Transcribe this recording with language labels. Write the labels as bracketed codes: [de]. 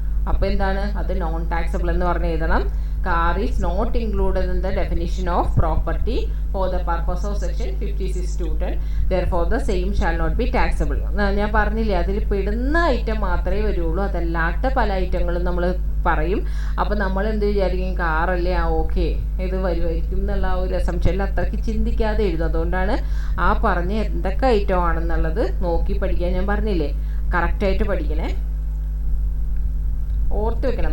[ml] അപ്പോൾ എന്താണ്, അത് നോൺ ടാക്സബിൾ എന്ന് പറഞ്ഞ് എഴുതണം. [en] Car is not included in the definition of property for the purpose of section 56(2)10. Therefore, the same shall not be taxable. [ml] ഞാൻ പറഞ്ഞില്ലേ, അതിൽ പെടുന്ന ഐറ്റം മാത്രമേ വരുള്ളൂ, അതല്ലാത്ത പല ഐറ്റങ്ങളും നമ്മൾ പറയും. അപ്പോൾ നമ്മൾ എന്ത് വിചാരിക്കും, കാറല്ലേ, ഓക്കെ ഇത് വരുമായിരിക്കും എന്നുള്ള ആ ഒരു അസംപ്ഷനിൽ അത്രയ്ക്ക് ചിന്തിക്കാതെ എഴുതും. അതുകൊണ്ടാണ് ആ പറഞ്ഞ എന്തൊക്കെ ഐറ്റം ആണെന്നുള്ളത് നോക്കി പഠിക്കാൻ ഞാൻ പറഞ്ഞില്ലേ, കറക്റ്റായിട്ട് പഠിക്കണേ, ഓർത്ത് വെക്കണം.